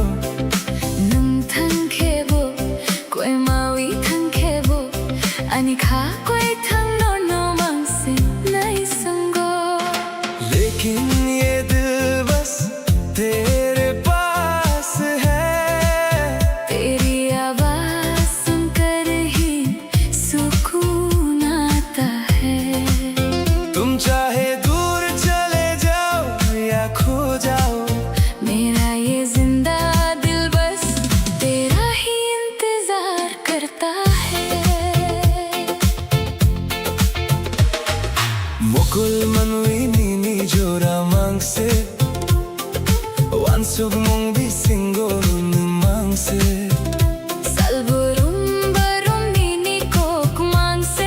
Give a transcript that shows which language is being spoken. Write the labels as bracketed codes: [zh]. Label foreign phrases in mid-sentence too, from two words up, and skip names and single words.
[trk] nung thang khebo koi mawi thang khebo ani kha koi thang no no mang se nai sango. [hi] लेकिन ये दिल बस तेरे पास है। तेरी आवाज सुनकर ही सुकून आता है। तुम चाहे दूर चले जाओ या खो जाओ, मेरा ये जिंदा दिल बस तेरा ही इंतजार करता है। [trk] mukul manui nini jora mangse wansug mong bisingo mangse. Salburum barum nini kok mangse